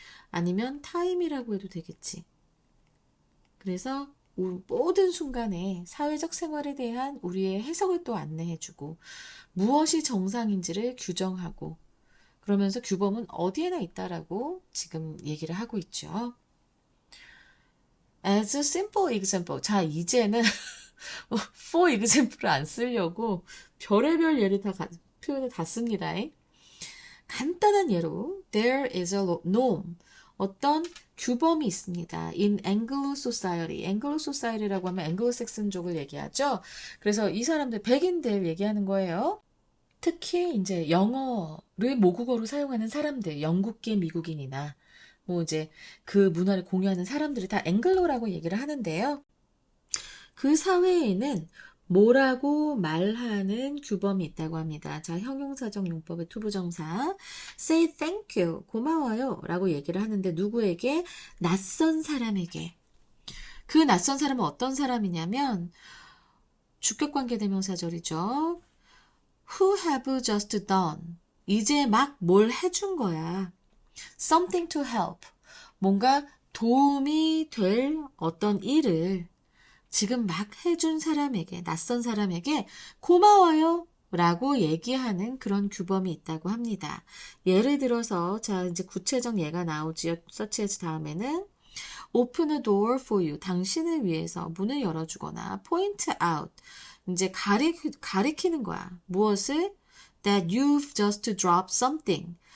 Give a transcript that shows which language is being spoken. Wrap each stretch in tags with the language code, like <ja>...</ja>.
<ko>아니면 time이라고 해도 되겠지. 그래서 모든 순간에 사회적 생활에 대한 우리의 해석을 또 안내해주고, 무엇이 정상인지를 규정하고, 그러면서 규범은 어디에나 있다라고 지금 얘기를 하고 있죠.</ko> <en>As a simple example.</en> <ko>자, 이제는</ko> <en>for example</en> <ko>을 안 쓰려고 별의별 예를 표현을 다 씁니다. 간단한 예로</ko> <en>there is a norm.</en> <ko>어떤 규범이 있습니다.</ko> <en>In Anglo Society.</en> <ko>Anglo Society라고 하면 앵글로색슨족을 얘기하죠. 그래서 이 사람들 백인들 얘기하는 거예요. 특히 이제 영어를 모국어로 사용하는 사람들, 영국계 미국인이나 뭐 이제 그 문화를 공유하는 사람들이 다 앵글로라고 얘기를 하는데요. 그 사회에는 뭐라고 말하는 규범이 있다고 합니다. 자, 형용사적 용법의 투부정사</ko> <en>say thank you,</en> <ko>고마워요 라고 얘기를 하는데 누구에게? 낯선 사람에게. 그 낯선 사람은 어떤 사람이냐면 주격관계대명사절이죠.</ko> <en>Who have just done.</en> <ko>이제 막 뭘 해준 거야.</ko> <en>Something to help.</en> <ko>뭔가 도움이 될 어떤 일을 지금 막 해준 사람에게, 낯선 사람에게 고마워요 라고 얘기하는 그런 규범이 있다고 합니다. 예를 들어서, 자, 이제 구체적 예가 나오지요. 서치해서 다음에는</ko> <en>open a door for you.</en> <ko>당신을 위해서 문을 열어주거나</ko> <en>point out.</en> <ko>이제 가리키는 거야. 무엇을?</ko> <en>That you've just dropped something.</en>